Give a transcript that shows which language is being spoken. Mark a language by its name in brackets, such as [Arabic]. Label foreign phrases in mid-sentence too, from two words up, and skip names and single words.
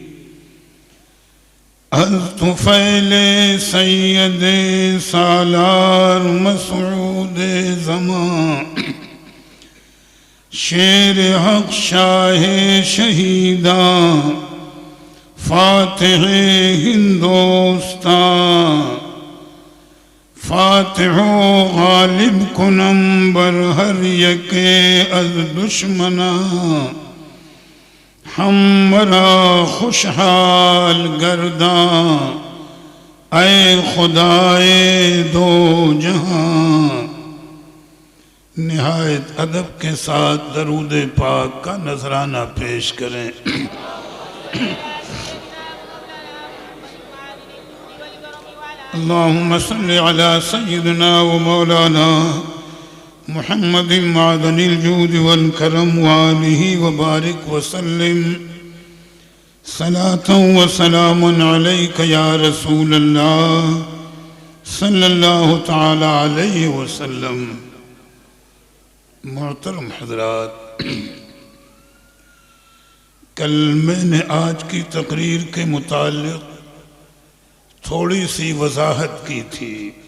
[Persian] از طفیل سید سالار مسعود زمان شیر حق شاہ شہیداں فاتح ہندوستان. فاتح و غالب کنم بر ہر یک از دشمنا ہمارا خوشحال گرداں اے خدائے دو جہاں. [Urdu] نہایت ادب کے ساتھ درود پاک کا نذرانہ پیش کریں. [Arabic] اللہم صلی علی سیدنا و مولانا محمد معدن الجود والکرم وآلہ وبارک وسلم. صلاة و سلام علیک یا رسول اللہ صلی اللہ تعالی علیہ وسلم. [Urdu] محترم حضرات، کل میں نے آج کی تقریر کے متعلق تھوڑی سی وضاحت کی تھی